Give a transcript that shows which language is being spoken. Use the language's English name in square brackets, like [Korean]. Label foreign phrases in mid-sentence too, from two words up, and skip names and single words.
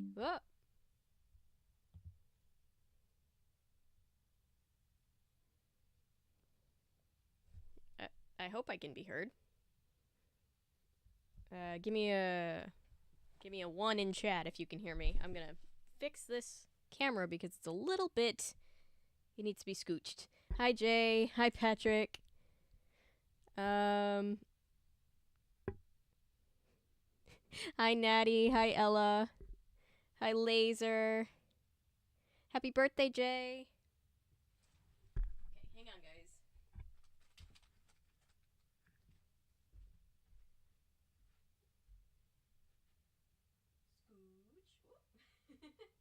[English] Whoa. I hope I can be heard. Give me a 1 in chat if you can hear me. I'm going to fix this camera because it's a little bit it needs to be scooched. Hi Jay, hi Patrick. Um Hi Natty, hi Ella. Hi Laser. Happy birthday, Jay. Okay, hang on, guys. Scooch.